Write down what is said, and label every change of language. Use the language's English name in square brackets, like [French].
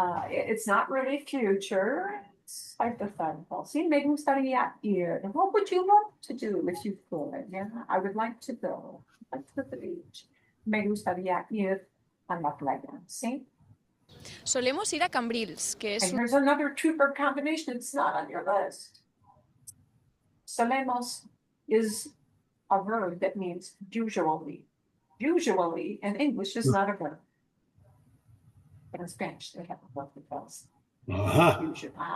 [English] It's not really future. It's hypothetical. See, [Spanish] me gustaría ir. [English] What would you love to do if you could? Yeah, I would like to go. Like to the beach. [Spanish] Me gustaría ir a la playa. [English] See? [Spanish] Solemos ir a Cambrils, que es [English] And here's another two-verb combination. It's not on your list. Solemos is a verb that means usually. Usually in English is not a verb. But in Spanish, they have a verb that does. Usually.